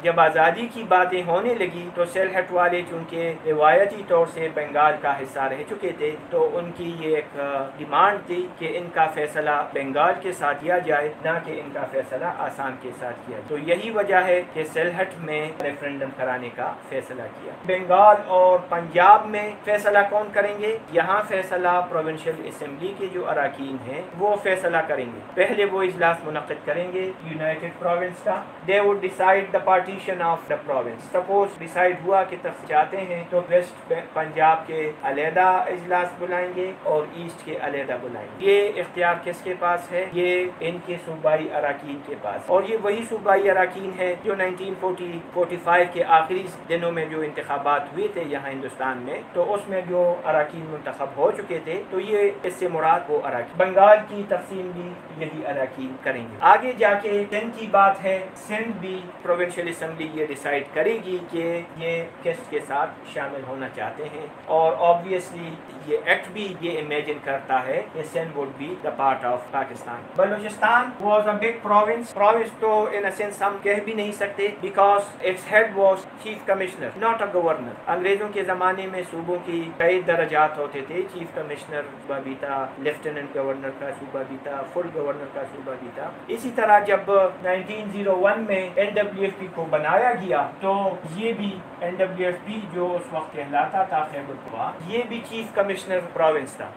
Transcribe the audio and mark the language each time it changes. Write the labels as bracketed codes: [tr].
[ur] جب آزادی کی باتیں ہونے لگی تو سلہٹ والے چونکہ روایتی طور سے بنگال کا حصہ رہ چکے تھے تو ان کی یہ ایک ڈیمانڈ تھی کہ ان کا فیصلہ بنگال کے ساتھ کیا جائے، نہ کہ ان کا فیصلہ آسام کے ساتھ کیا جائے. تو یہی وجہ ہے کہ سلہٹ میں ریفرینڈم کرانے کا فیصلہ کیا. بنگال اور پنجاب میں فیصلہ کون کریں گے؟ یہاں فیصلہ پروونشل اسمبلی کے جو اراکین ہیں وہ فیصلہ کریں گے. پہلے وہ اجلاس منعقد کریں گے یونائٹڈ پروونس کا. [en] they would decide the partition of the province. [ur] Suppose decide ہوا کہ چاہتے ہیں تو ویسٹ پنجاب کے علیحدہ اجلاس بلائیں گے اور ایسٹ کے علیحدہ بلائیں گے. یہ اختیار کس کے پاس ہے؟ یہ ان کے صوبائی اراکین کے پاس. اور یہ وہی صوبائی اراکین ہے جو 1945 کے آخری دنوں میں جو انتخابات ہوئے تھے یہاں ہندوستان میں تو اس میں جو اراکین منتخب ہو چکے تھے تو یہ اس سے مراد وہ اراکین. بنگال کی تقسیم بھی یہی اراکین کریں گے. آگے جا کے سندھ کی بات ہے. سندھ بھی پروونشل اسمبلی یہ ڈیسائیڈ کرے گی کہ یہ کس کے ساتھ شامل ہونا چاہتے ہیں اور obviously یہ ایکٹ بھی یہ امیجن کرتا ہے کہ Sindh [en] would be the part of [ur] Pakistan. [en] Balochistan was a big province. province تو in a sense [ur] ہم کہہ بھی نہیں سکتے [en] because its head was chief commissioner not a governor. [ur] انگریزوں کے زمانے میں صوبوں کی کئی درجات ہوتے تھے. چیف کمشنر صوبہ بھی تھا، لیفٹیننٹ گورنر کا صوبہ بھی تھا، فل گورنر کا صوبہ بھی تھا. اسی طرح جب 1901 میں NWFP کو بنایا گیا تو یہ بھی NWFP جو اس وقت کہلاتا تھا خیبر پختونخوا، یہ بھی چیف کمشنر پروونس تھا.